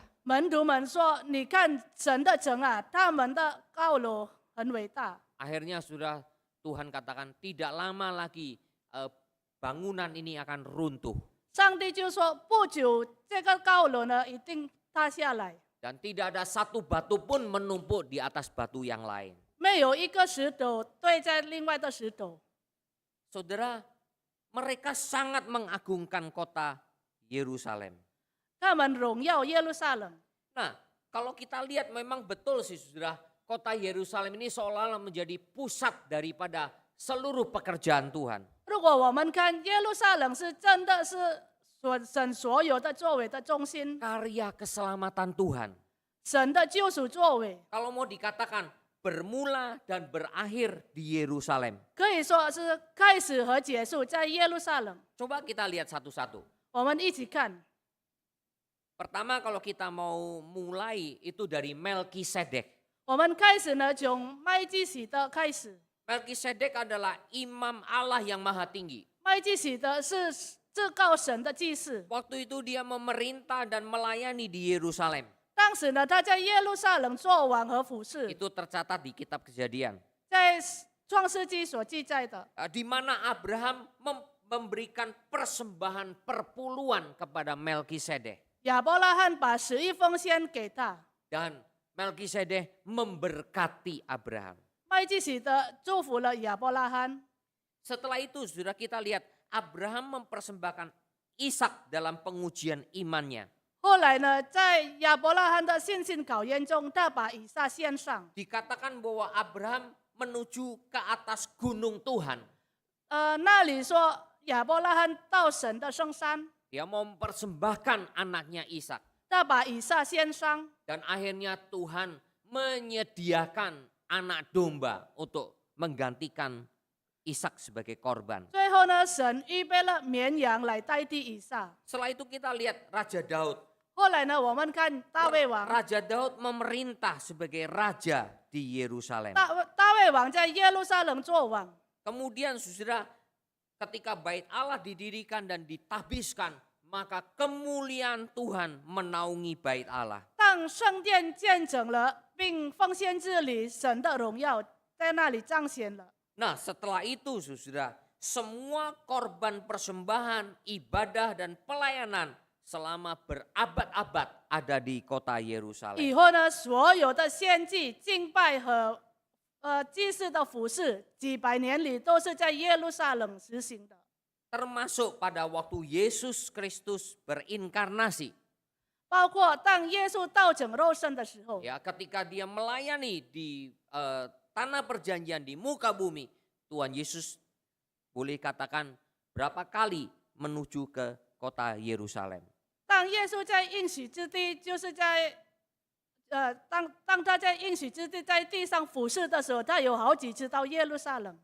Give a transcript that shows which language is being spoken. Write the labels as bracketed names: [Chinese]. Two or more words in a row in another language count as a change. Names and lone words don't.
[Chinese] 门徒们说：“你看神的城啊，他们的高楼很伟大。” [Indonesian] Akhirnya sudah Tuhan katakan tidak lama lagi bangunan ini akan runtuh. [Chinese] 上帝就说：“不久，这个高楼呢，一定塌下来， [Indonesian] Dan tidak ada satu batu pun menumpuk di atas batu yang lain. [Chinese] 没有一个石头对在另外的石头。” [Indonesian] Saudara, mereka sangat mengagungkan kota Yerusalem. [Chinese] 他们荣耀耶路撒冷。 [Indonesian] Nah, kalau kita lihat memang betul sih saudara, kota Yerusalem ini seolah-olah menjadi pusat daripada seluruh pekerjaan Tuhan. [Chinese] 如果我们看耶路撒冷是真的是神所有的作为的中心， [Indonesian] Karya keselamatan Tuhan. [Chinese] 神的救赎作为， [Indonesian] Kalau mau dikatakan bermula dan berakhir di Yerusalem. [Chinese] 可以说是开始和结束在耶路撒冷。 [Indonesian] Coba kita lihat satu-satu. [Chinese] 我们一起看， [Indonesian] Pertama kalau kita mau mulai itu dari Melkisedek. [Chinese] 我们开始呢从麦基洗德开始。 [Indonesian] Melkisedek adalah imam Allah yang maha tinggi. [Chinese] 麦基洗德是至高神的祭司， [Indonesian] Waktu itu dia memerintah dan melayani di Yerusalem. [Chinese] 当时呢他在耶路撒冷做王和服侍， [Indonesian] Itu tercatat di kitab Kejadian. [Chinese] 在创世纪所记载的。 [Indonesian] Di mana Abraham memberikan persembahan perpuluhan kepada Melkisedek. [Chinese] 亚伯拉罕把11奉献给他， [Indonesian] Dan Melkisedek memberkati Abraham. [Chinese] 麦基洗德祝福了亚伯拉罕。 [Indonesian] Setelah itu sudah kita lihat Abraham mempersembahkan Ishak dalam pengujian imannya. [Chinese] 后来呢，在亚伯拉罕的信心考验中，他把以撒献上。 [Indonesian] Dikatakan bahwa Abraham menuju ke atas gunung Tuhan. [Chinese] 那里说亚伯拉罕到神的圣山， [Indonesian] Dia mau mempersembahkan anaknya Ishak. [Chinese] 他把以撒献上， [Indonesian] Dan akhirnya Tuhan menyediakan anak domba untuk menggantikan Ishak sebagai korban. [Chinese] 最后呢，神预备了绵羊来代替以撒。 [Indonesian] Setelah itu kita lihat Raja Daud. [Chinese] 后来呢，我们看大卫王， [Indonesian] Raja Daud memerintah sebagai raja di Yerusalem. [Chinese] 大卫王在耶路撒冷做王。 [Indonesian] Kemudian saudara, ketika bait Allah didirikan dan ditabiskan, maka kemuliaan Tuhan menaungi bait Allah. [Chinese] 当圣殿建整了，并奉献治理，神的荣耀在那里彰显了。 [Indonesian] Nah setelah itu saudara, semua korban persembahan, ibadah dan pelayanan selama berabad-abad ada di kota Yerusalem. [Chinese] 以后呢，所有的献祭、敬拜和祭祀的服饰，几百年里都是在耶路撒冷实行的。 [Indonesian] Termasuk pada waktu Yesus Kristus berinkarnasi. [Chinese] 包括当耶稣道成肉身的时候， [Indonesian] Ya, ketika dia melayani di tanah perjanjian di muka bumi, Tuhan Yesus boleh katakan berapa kali menuju ke kota Yerusalem. [Chinese] 当耶稣在应许之地，就是在当他在应许之地在地上服侍的时候，他有好几次到耶路撒冷，